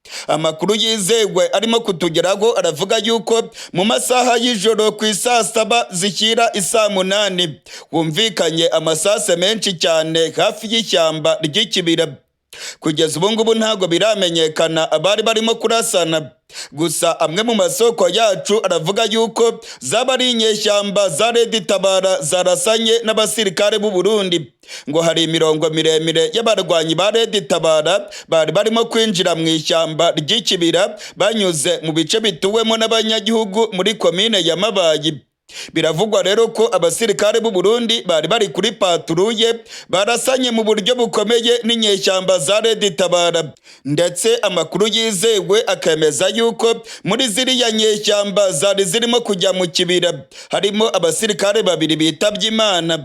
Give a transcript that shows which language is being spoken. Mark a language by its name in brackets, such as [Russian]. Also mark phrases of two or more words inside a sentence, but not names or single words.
[Kinyarwanda] Amakuru yizewe arimo kutugeraho aravuga yuko mu masaha y'ijoro ku isaa 7 zishyira isaa 8 humvikanye amasase menshi cyane hafi y'ishyamba ry'ikibira. Kugeza ubu ngubu ntabwo biramenyekana abari barimo kurasana, gusa amwe mu masoko yacu aravuga yuko zaba ari inyeshyamba za Red Tabara zarasanye n'abasirikare b'u Burundi, ngo hari imirongo miremire y'abarwanyi ba Red Tabara bari barimo kwinjira mu ishyamba ry'ikibira banyuze mu bice bituwemo n'abanyagihugu muri komine ya Mabayi. Biravugwa rero ko abasirikare b'u Burundi bari bari kuri patrouille barasanye mu buryo bukomeye n'inyeshyamba za Red Tabara, ndetse amakuru yizewe akemeza yuko muri ziriya nyeshyamba zari zirimo kujya mu kibira harimo abasirikare 2 bitabye Imana.